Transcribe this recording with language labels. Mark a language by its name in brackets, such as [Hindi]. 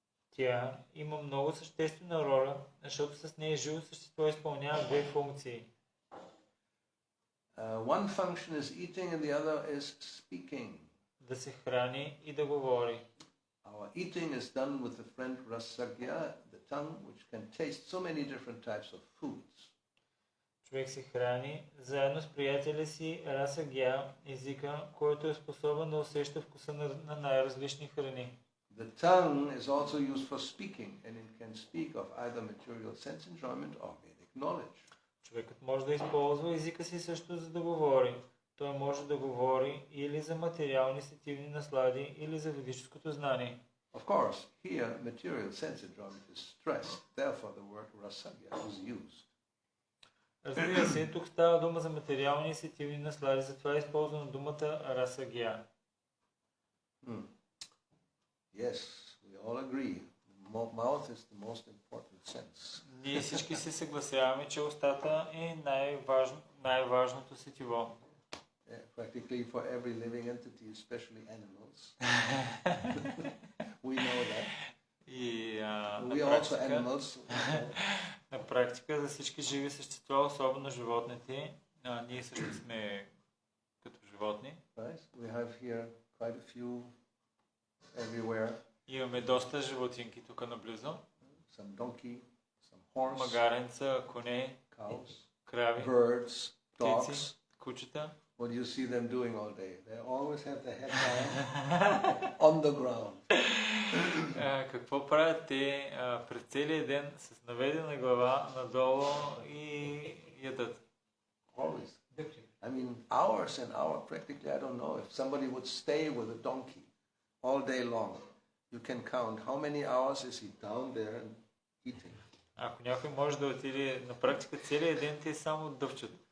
[Bulgarian] Тя има много съществена роля, защото с нея живо същество изпълнява две функции. [English] One function is eating and the other is speaking. [Bulgarian] Да се храни и да говори. [English] Our eating is done with the friend rasagya, the tongue, which can taste so many different types of foods. [Bulgarian] Човек се храни заедно с приятеля си расагя, езика, който е способен да усеща вкуса на най-различни храни. [English] The tongue is also used for speaking, and it can speak of either material sense enjoyment or Vedic knowledge. [Bulgarian] Човекът може да използва езика си също за да говори. Той може да говори или за материални сетивни наслади, или за ведическото знание. [English] Of course, here material sense enjoyment is stressed, therefore the word rasagya is used. [Bulgarian] Разбира се, тук става дума за материални и сетивни наслади, затова е използвана думата расагя. [English] Yes, we all agree. The mouth is the most important sense. [Bulgarian] Ние всички се съгласяваме, че устата е най-важното сетиво. [English] Practically for every living entity, especially animals. We know that. [Bulgarian] И [English] We are also animals. [Bulgarian] на практика за всички живи същества, особено животните, ние също сме като животни. [English] Right? We have here quite a few everywhere. [Bulgarian] Имаме доста животинки тук наблизо. [English] Some donkey, some horse, [Bulgarian] магаренца, коне, [English] cows, [Bulgarian] крави, [English] birds, dogs. [Bulgarian] птици, кучета. [English] What do you see them doing all day? They always have their head down on the ground. [Bulgarian] Какво правят те през целия ден с наведена глава надолу и ядат? [English] Always. I mean, hours and hours. Practically, I don't know. If somebody would stay with a donkey all day long, you can count how many hours is he down there and eating. [Bulgarian] Ако някой може да отиде на практика целия ден, те само дъвчат.